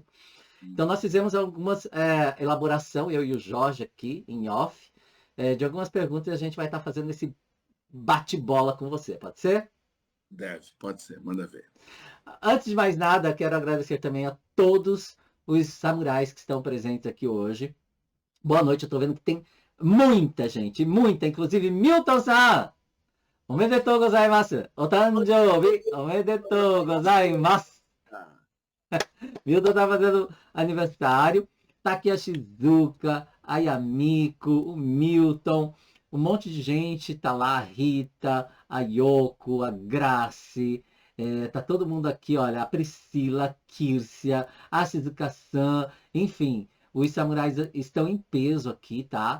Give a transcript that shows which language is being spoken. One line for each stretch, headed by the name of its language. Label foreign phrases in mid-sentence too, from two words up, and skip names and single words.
Portuguese: Então, nós fizemos algumas elaboração, eu e o Jorge aqui, em off, de algumas perguntas e a gente vai estar fazendo esse bate-bola com você, pode ser? Pode ser, manda ver. Antes de mais nada, quero agradecer também a todos os samurais que estão presentes aqui hoje. Boa noite, eu estou vendo que tem muita gente, muita, inclusive Milton-san!
Japanese: おめでとうございます! Otanjoubi! おめでとうございます!
Portuguese: Milton está fazendo aniversário. Tá aqui a Shizuka, a Yamiko, o Milton, um monte de gente, tá lá a Rita, a Yoko, a Grace, tá todo mundo aqui, olha, a Priscila, a Kírcia, a Shizuka-san, enfim, os samurais estão em peso aqui, tá?